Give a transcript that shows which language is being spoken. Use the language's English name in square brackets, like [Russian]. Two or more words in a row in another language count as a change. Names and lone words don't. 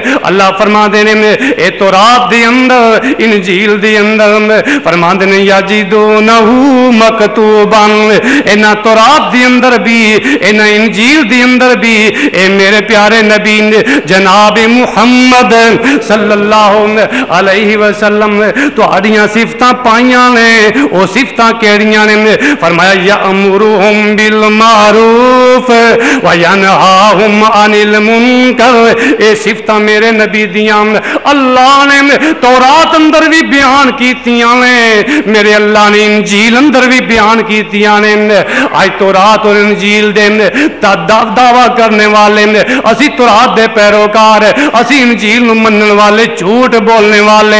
[Punjabi] اللہ فرماندے نے اے تورات دی اندر انجیل دی اندر فرماندے نے [Arabic] یجدونہ مکتوبا، [Punjabi] اینا تورات دی اندر بھی اینا انجیل دی اندر بھی اے میرے پیارے نبی جناب محمد [Arabic] صلی اللہ علیہ وسلم [Punjabi] تہاڈیاں صفتاں پائیاں نے، او صفتاں کیڑیاں نے؟ [Arabic] فرمایا یامرہم بالمعروف وینہاہم عن المنکر، [Punjabi] اے صفتاں میرے نبی دیاں اللہ نے تورات اندر بھی بیان کیتیاں نے، میرے اللہ نے انجیل اندر بھی بیان کیتیاں نے۔ آج تورات اور انجیل دے دعویٰ کرنے والے اسی تورات دے پیروکار، اسی انجیل نو منن والے جھوٹ بولنے والے۔